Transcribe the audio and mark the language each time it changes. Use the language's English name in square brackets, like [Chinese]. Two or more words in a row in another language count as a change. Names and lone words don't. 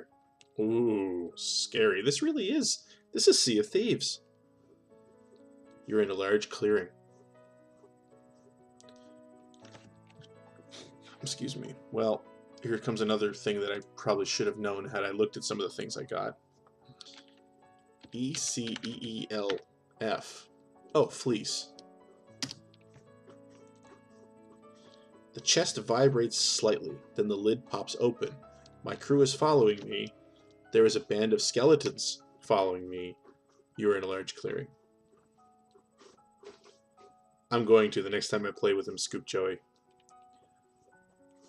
[English] Ooh, scary. This is Sea of Thieves. You're in a large clearing. Excuse me. Well, here comes another thing that I probably should have known had I looked at some of the things I got. E-C-E-E-L-F. Oh, Fleece. The chest vibrates slightly, then the lid pops open. My crew is following me. There is a band of skeletons following me. You are in a large clearing. I'm going to the next time I play with him, Scoop Joey.